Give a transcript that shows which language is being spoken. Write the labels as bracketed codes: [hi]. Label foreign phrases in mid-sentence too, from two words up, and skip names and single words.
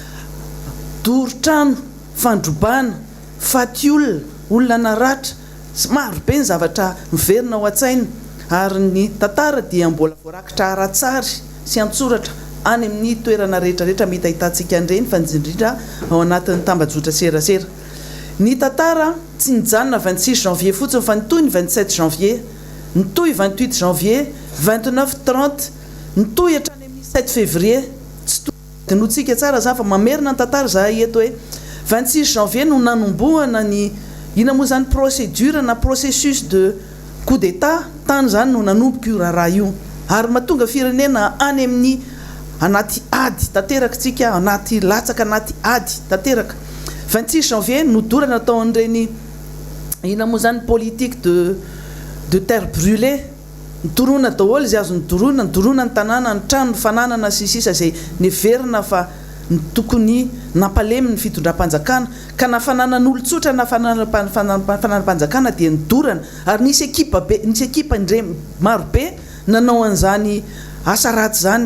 [mg] dorotrano fandrobana faty olona naratra maro be ny zavatra miverina ao an-tsaina ary ny tantara dia mbola voarakitra aratsary sy antsoratra any amin'ny toerana rehetrarehetra mety ahitantsika an'ireny fa indrindra ao anatin'ny tambajotra serasera ny tantara tsy nijanona 26 janvier fotsiny fa nitoy ny 27 janvier nitoy 28 janvier 29-30 nitoy hatrany amin'ny 7 février tsy tonotsika tsara za fa mamerina ny tantara zahay eto hoe 26 janvier no nanombohana ny ina moa zany procédure na [fr] processus de coup d'état [mg] tany zany no nanomboka io raha io ary mahatonga firenena any amin'ny anaty ady tanteraka tsika anaty latsaka anaty ady tanteraka 26 janvier nodorana tao an'ireny ina moa zany [fr] politique de terre brûlée [mg] nitorona daholo zay azo nidorona ny tanàna ny trano ny fananana sy sisa zay neverina fa ny tokony nampaleminy fitondram-panjakana ka nafananan'olotsotra na fananam-panjakana dia nidorana ary nisy ekipa maro be nanao an'izany asa ratsy zany.